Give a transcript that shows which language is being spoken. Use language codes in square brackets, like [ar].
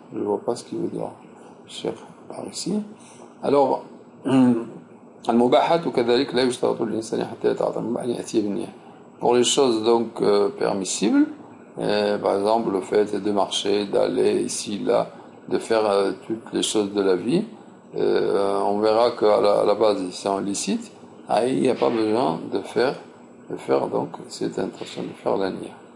[fr] Je ne vois pas ce qu'il veut dire, cher, par ici. [ar] Alors, المباحات وكذلك لا يشترط للإنسان حتى يتعاطى المباح أن يأتي بالنية. [fr] Pour les choses donc permissibles, par exemple le fait de marcher, d'aller ici, là, de faire toutes les choses de la vie, on verra qu'à la base c'est illicite, il n'y a pas besoin de faire donc cette intention de faire la niya.